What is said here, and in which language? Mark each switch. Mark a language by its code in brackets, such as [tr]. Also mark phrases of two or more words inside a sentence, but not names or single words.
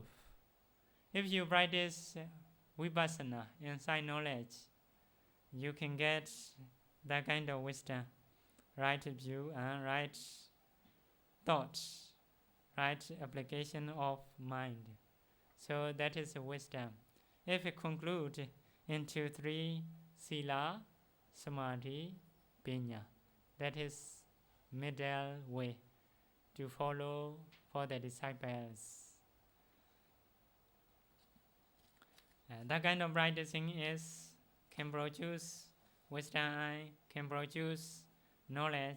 [en] If you practice vipassana, inside knowledge, you can get that kind of wisdom, right view and right thoughts, right application of mind. So that is wisdom. If it conclude into 3 [pi] sila, samadhi, panya, [en] that is middle way to follow for the disciples. That kind of practicing can produce wisdom, can produce knowledge.